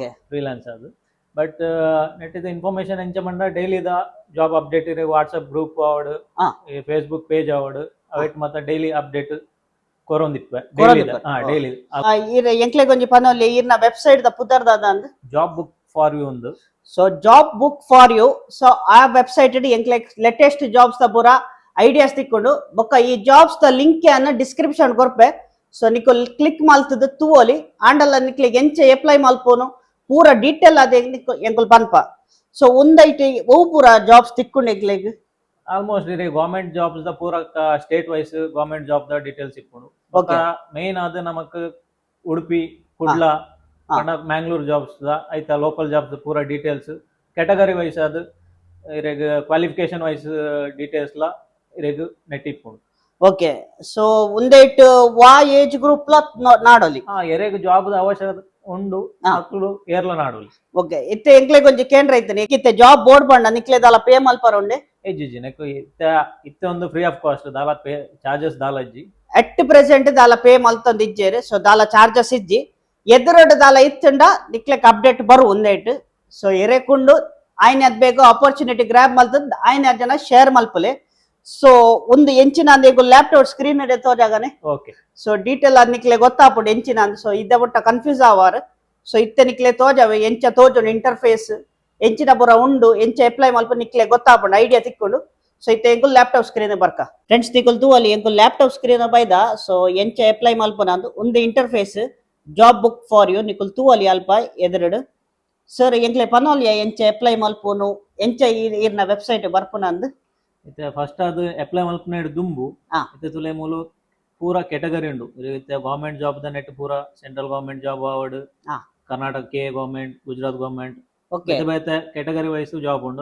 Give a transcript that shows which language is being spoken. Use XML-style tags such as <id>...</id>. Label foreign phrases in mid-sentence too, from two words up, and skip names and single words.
<tcy>ಫ್ರೀಲಾನ್ಸ್ ಅದು. ಬಟ್ ನೆಟ್ ಇದು ಇನ್ಫಾರ್ಮೇಶನ್ ಎಂಚ ಪಂಡ ಡೈಲಿ ದ</tcy> <en>job update</en> <tcy>ಇರೋ</tcy> <en>WhatsApp group</en> <tcy>ಆವಡ್</tcy> <en>Facebook page</en> <tcy>ಆವಡ್ ಅವಟ್ ಮತ್ತೆ</tcy> <en>daily update</en> <tcy>ಕೊರೊಂದಿಪ್ಪೆ ಡೈಲಿ. ಎಂಕ್ಲೆಗ್ ಒಂಜಿ ಪನೋಲಿ ಇರ್ನ ವೆಬ್ಸೈಟ್ ದ ಪುದರ್ದಾದ ಅಂದ್ ಜಾಬ್ ಬುಕ್ ಫಾರ್ ಯು ಒಂದು. ಸೊ ಜಾಬ್ ಬುಕ್ ಫಾರ್ ಯು. ಸೊ ಆ ವೆಬ್ಸೈಟ್ ಎಂಕ್ಲೆಗ್</tcy> <en>latest jobs</en> <tcy>ದ ಪೂರ ಐಡಿಯಾಸ್ ತಿಕ್ಕೊಂಡು ಬೊಕ್ಕ ಈ ಜಾಬ್ಸ್ ದ ಲಿಂಕ್ ಅನ್ನ ಡಿಸ್ಕ್ರಿಪ್ಷನ್ ಕೊರ್ಪೆ. ಸೊ ನಿಕುಲ್ ಕ್ಲಿಕ್ ಮಲ್ತದ ತೂವೊಲಿ ಆಂಡಲ್ಲ ನಿಕ್ಲೆಗ್ ಎಂಚ ಅಪ್ಲೈ ಮಲ್ಪೋನು ಪೂರ ಡೀಟೇಲ್ ಅದೇ ಎಂಕುಲ್ ಪನ್ಪ. ಸೊ ಒಂದೈಟ್ ಅವು ಪೂರ ಜಾಬ್ಸ್ ತಿಕ್ಕೊಂಡು ಎಂಕ್ಲೆಗ್ ಆಲ್ಮೋಸ್ಟ್ ಇರೇ</tcy> <en>government jobs</en> <tcy>ದ ಪೂರ</tcy> <en>state wise government job</en> <tcy>ದ ಡೀಟೇಲ್ಸ್ ಇಪ್ಪುಂಡು. ಮೇನ್ ಆದ ನಮಕ್ ಉಡುಪಿ ಕುಡ್ಲ ಮ್ಯಾಂಗ್ಳೂರ್ ಜಾಬ್ಸ್ ದ ಐತ</tcy> <en>local jobs</en> <tcy>ಪೂರ ಡೀಟೇಲ್ಸ್</tcy> <en>category wise</en> <tcy>ಅದು ಇರೆಗ್</tcy> <en>qualification wise details</en> <tcy>ಲ ಇರೆಗ್ ನೆಟ್ ಇಪ್ಪುಂಡು. ಓಕೆ, ಸೊ ಒಂದೈಟ್ ವಾ</tcy> <en>age group</en> <tcy>ಲ ನಾಡೋಲಿ ಎರೆಗ್ ಜಾಬ್ ದ ಅವಶ್ಯಕತೆ ಉಂಡು ಮಕ್ಕಳು ಏರ್ಲ ನಾಡೋಲಿ. ಓಕೆ, ಇತ್ತೆ ಎಂಕ್ಲೆಗ್ ಒಂಜಿ ಕೇಂದ್ರ ಐತನೆ ಇತ್ತೆ</tcy> <en>job board</en> <tcy>ಬಂಡ ನಿಕ್ಲೆ ದಾಲ ಪೇ ಮಲ್ಪರ ಉಂಡೆ ಎಜ್ಜಿ ನೆಕ್ ಇತ್ತೆ ಒಂದು</tcy> <en>free of cost</en> <tcy>ದಾಲ</tcy> <en>pay charges</en> <tcy>ದಾಲಜ್ಜಿ</tcy> <en>at present</en> <tcy>ದಾಲ ಪೇ ಮಲ್ತೊಂದು ಇಜ್ಜೇರು. ಸೊ ದಾಲ ಚಾರ್ಜಸ್ ಇಜ್ಜಿ ಎದುರೊಡ್ ದಾಲ ಇತ್ತುಂಡ ನಿಕ್ಲೆಗ್ ಅಪ್ಡೇಟ್ ಬರು ಒಂದೈಟ್. ಸೊ ಎರೆಕುಂಡು ಆಯ್ನ ಅದ್ ಬೇಗ</tcy> <en>opportunity grab</en> <tcy>ಮಲ್ತದ್ ಆಯ್ನ ಜನ ಶೇರ್ ಮಲ್ಪಲೆ. ಸೊ ಒಂದು ಎಂಚಿನ ಅಂದ್</tcy> <en>laptop screen</en> <tcy>ಎಡೆ ತೋಜಾಗನೆ. ಓಕೆ, ಸೊ ಡೀಟೇಲ್ ಅದ್ ನಿಕ್ಲೆ ಗೊತ್ತಾಪುಂಡು ಎಂಚಿನ ಅಂದ್. ಸೊ ಇದ್ದ ಬುಟ್ಟ ಕನ್ಫ್ಯೂಸ್ ಆವಾರ್. ಸೊ ಇತ್ತೆ ನಿಕ್ಲೆ ತೋಜಾವೆ ಎಂಚ ತೋಜುಂಡು ಇಂಟರ್ಫೇಸ್ ಎಂಚಿನ ಪುರ ಉಂಡು ಎಂಚ ಅಪ್ಲೈ ಮಲ್ಪ ನಿಕ್ಲೆ ಗೊತ್ತಾಪುಂಡು ಐಡಿಯಾ ತಿಕ್ಕೊಂಡು. ಸೊ ಇತ್ತೆ ಎಂಕುಲ್</tcy> <en>laptop screen</en> <tcy>ಬರ್ಕ ಫ್ರೆಂಡ್ಸ್ ತಿಕ್ಕುಲ್ ತೂವಲ್ಲಿ ಎಂಕುಲ್</tcy> <en>laptop screen</en> <tcy>ಬೈದ. ಸೊ ಎಂಚ ಅಪ್ಲೈ ಮಲ್ಪನ ಅಂದು ಒಂದು ಇಂಟರ್ಫೇಸ್ ಜಾಬ್ ಬುಕ್ ಫಾರ್ ಯು ನಿಕುಲ್ ತೂವಲ್ಲಿ ಅಲ್ಪ ಎದುರುಡು. ಸರ್ ಎಂಕ್ಲೆ ಪನೋಲಿಯ ಎಂಚ ಅಪ್ಲೈ ಮಲ್ಪುನು ಎಂಚ ಈರ್ನ ವೆಬ್ಸೈಟ್ ಬರ್ಪುನ ಅಂದ್ ಇತ್ತೆ ಫಸ್ಟ್ ಅದು ಅಪ್ಲೈ ಮಲ್ಪನ ದುಂಬು ಇತ್ತೆ ತುಲೆ ಮೂಲು ಪೂರ ಕೆಟಗರಿ ಉಂಡು. ಇತ್ತೆ</tcy> <en>government job</en> <tcy>ದ ನೆಟ್ ಪೂರ</tcy> <en>central government job</en> <tcy>ಆವಡ್ ಕರ್ನಾಟಕ ಕೆ ಗವರ್ಮೆಂಟ್</tcy> <en>Gujarat government</en> <tcy>ಬೇತೆ</tcy> <en>category wise job</en> <tcy>ಉಂಡು.</tcy>